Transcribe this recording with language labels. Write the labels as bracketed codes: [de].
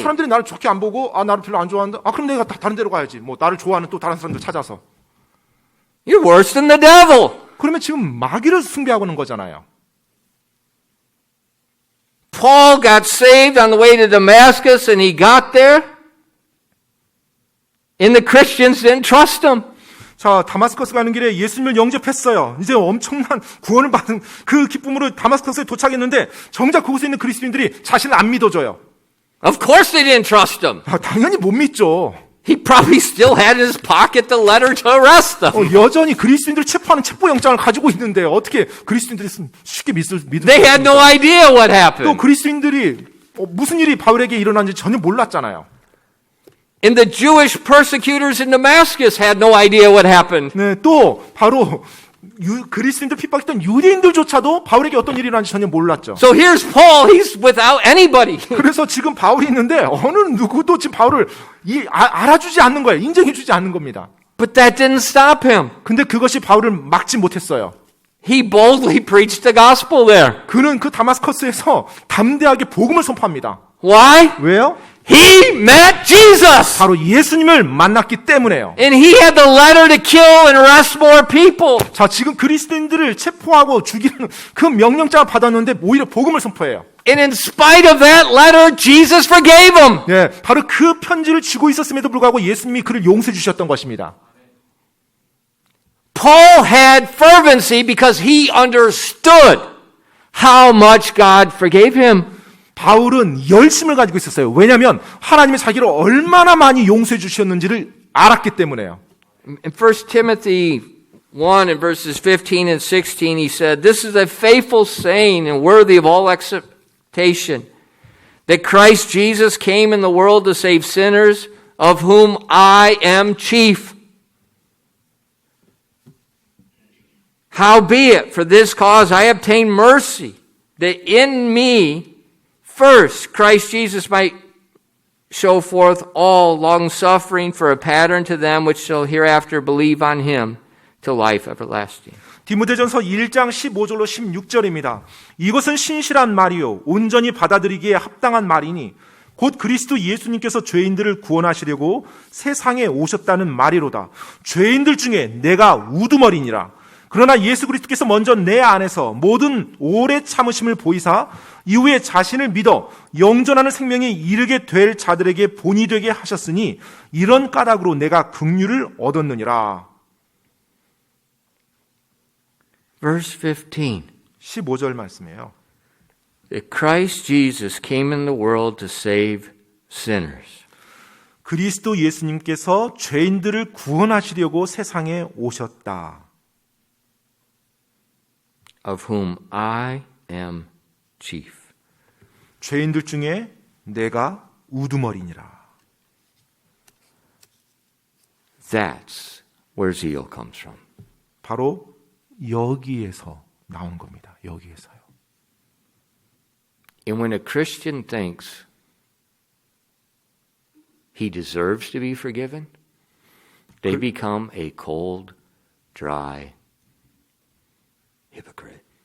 [ko] 사람들이 나를 좋게 안 보고, 나를 별로 안 좋아한다. 그럼 내가 다른 데로 가야지. 나를 좋아하는 또 다른 사람들 찾아서. [en] You're worse than the devil. [ko] 그러면 지금 마귀를 숭배하고 있는 거잖아요. [en] Paul got saved on the way to Damascus and he got there and the Christians didn't trust him. [ko] 자, 다마스커스 가는 길에 예수님을 영접했어요. 이제 엄청난 구원을 받은 그 기쁨으로 다마스커스에 도착했는데 정작 그곳에 있는 그리스도인들이 자신을 안 믿어줘요. [en] Of course they didn't trust him. [ko] 당연히 못 믿죠. [en] He probably still had in his pocket the letter to arrest them. [ko] 여전히 그리스도인들을 체포하는 체포영장을 가지고 있는데 어떻게 그리스도인들이 쉽게 믿을 [en] They had no idea what [ko] 또 [en] happened. [ko] 그리스도인들이 무슨 일이 바울에게 일어난지 전혀 몰랐잖아요. [en] And the Jewish persecutors in Damascus had no idea what happened. [ko] 네, 또 바로 그리스도인들 핍박했던 유대인들조차도 바울에게 어떤 일이 일어난지 전혀 몰랐죠. [en] So here's Paul, he's without anybody. [ko] 그래서 지금 바울이 있는데 어느 누구도 지금 바울을 알아주지 않는 거예요. 인정해주지 않는 겁니다. [en] But that didn't stop him. [ko] 근데 그것이 바울을 막지 못했어요. [en] He boldly preached the gospel there. [ko] 그는 그 다마스커스에서 담대하게 복음을 선포합니다. [en] Why? [ko] 왜요? [en] He met Jesus. [ko] 바로 예수님을 만났기 때문에요. [en] And he had the letter to kill and arrest more people. [ko] 자, 지금 그리스도인들을 체포하고 죽이는 그 명령장을 받았는데 오히려 복음을 선포해요. [en] And in spite of that letter, Jesus forgave him. [ko] 예, 바로 그 편지를 쥐고 있었음에도 불구하고 예수님이 그를 용서해 주셨던 것입니다. [en] Paul had fervency because he understood how much God forgave him. [ko] 바울은 열심을 가지고 있었어요. 왜냐하면 하나님이 자기를 얼마나 많이 용서해 주셨는지를 알았기 때문에요. [en] In 1 Timothy 1 and verses 15 and 16, he said, "This is a faithful saying and worthy of all acceptation, that Christ Jesus came in the world to save sinners, of whom I am chief." Howbeit, for this cause I obtained mercy, that in me first Christ Jesus might show forth all long-suffering for a pattern to them which shall hereafter believe on him to life everlasting. [ko] 디모데전서 1장 15절로 16절입니다. 이것은 신실한 말이요 온전히 받아들이기에 합당한 말이니 곧 그리스도 예수님께서 죄인들을 구원하시려고 세상에 오셨다는 말이로다. 죄인들 중에 내가 우두머리니라. 그러나 예수 그리스도께서 먼저 내 안에서 모든 오래 참으심을 보이사 이후에 자신을 믿어 영존하는 생명에 이르게 될 자들에게 본이 되게 하셨으니 이런 까닭으로 내가 긍휼을 얻었느니라. [en] Verse 15. [ko] 15절 말씀이에요. [en] That Christ Jesus came in the world to save sinners. [ko] 그리스도 예수님께서 죄인들을 구원하시려고 세상에 오셨다. [en] Of whom I am chief. [ko] 죄인들 중에 내가 우두머리니라. [en] That's where zeal comes from. [ko] 바로 여기에서 나온 겁니다. 여기에서요. [en] And when a Christian thinks he deserves to be forgiven, they become a cold, dry hypocrite.